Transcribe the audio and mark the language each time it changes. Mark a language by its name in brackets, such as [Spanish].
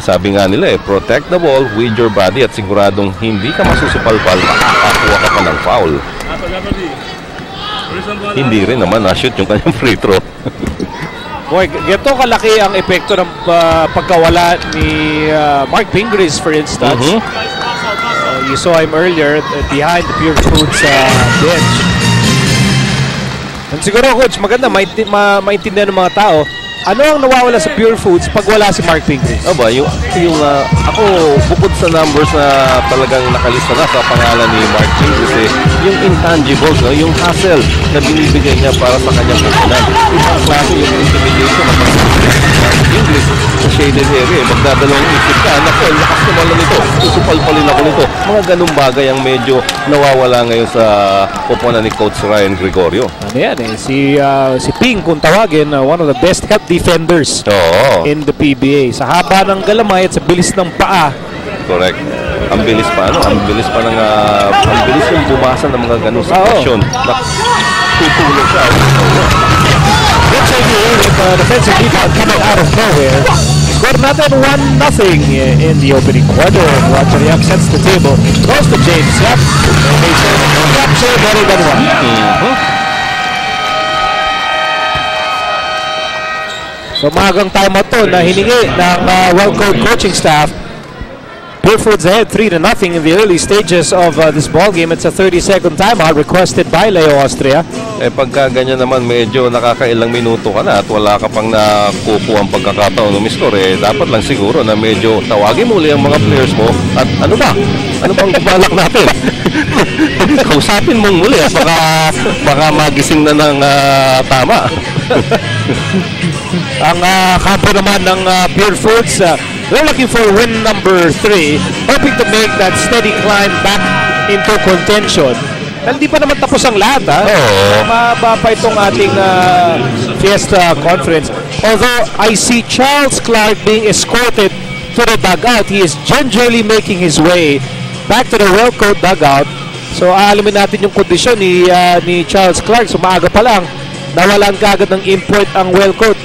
[Filipino] Sabi nga nila [English] protect the ball with your body [Filipino] at siguradong hindi ka masusupalpal, makakakuha ka pa ng foul. Hindi rin naman na-shoot yung kanyang free throw. Boy, ganito kalaki ang epekto ng pagkawala ni Mark Pingris, [English] for instance. You saw him earlier behind the Pure Foods bench. [Filipino] And siguro, Coach, maganda maintindihan ng mga tao, ano ang nawawala sa Pure Foods pag wala si Mark Pingris? Aba, ako, bukod sa numbers na talagang nakalista na sa pangalan ni Mark Pingris, yung intangibles, yung hustle na binibigay niya para sa kanyang kupunan. Ibang klase yung intimidation ng Mark Pingris sa shaded area. Magdadalawang isip ka, naku, lakas naman lang ito, susupalpalin ako nito. Mga ganung bagay ang medyo nawawala ngayon sa kupunan ni Coach Ryan Gregorio. Ano yan si Ping, kung tawagin, [English] one of the best help defenders in the PBA. [Filipino] Sa haba ng galamay at sa bilis ng paa. [English] Correct. [Filipino] Ang bilis pa, ang bilis yung bumasa ng mga ganung sitwasyon. Tutulog siya. [English] Let's say with defensive rebound coming out of nowhere. Scored another 1-0 in the opening quarter. Roger Yap sets the table. Goes to James Yap. And they say, capture better than one. [Filipino] So magang timeout to na hiningi ng Wellcoat coaching staff [English] Purefoods ahead 3-0 in the early stages of this ball game. It's a 30-second timeout requested by Leo Austria. [Filipino] Pagka ganyan naman, medyo nakakailang minuto ka na at wala ka pang nakukuha ang pagkakataon umiscore, dapat lang siguro na medyo tawagin muli ang mga players mo at ano ba? Ano bang balak natin? Kausapin mong muli at baka magising na ng tama. Ang kampo naman ng Purefoods, [English] they're looking for win number 3, hoping to make that steady climb back into contention. [Filipino] Hindi pa naman tapos ang lahat, ha? Mababa pa itong ating Fiesta Conference. [English] Although I see Charles Clark being escorted to the dugout, he is gingerly making his way back to the Wellcoat dugout. [Filipino] So aalamin natin yung kondisyon ni Charles Clark. So maaga pa lang, nawalan kaagad ng import ang Wellcoat.